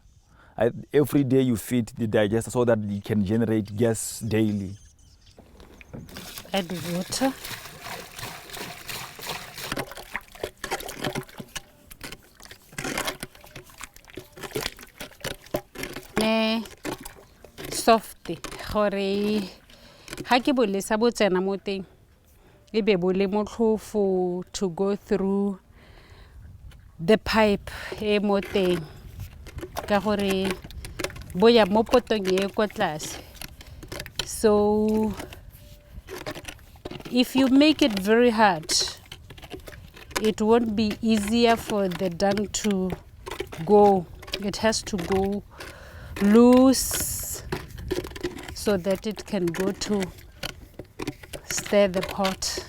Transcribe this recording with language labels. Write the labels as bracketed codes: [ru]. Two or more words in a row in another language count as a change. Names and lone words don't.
[en] Every day you feed the digester so that it can generate gas daily. Add water. [tn] Soft gore ha ke bolesa bo tsena mo teng e be bo le motlhofo [en] to go through the pipe [tn] e mo teng ka gore bo ya mo potong e kwa tlase. [en] So if you make it very hard, it won't be easier for the dung to go. It has to go loose so that it can go to stir the pot.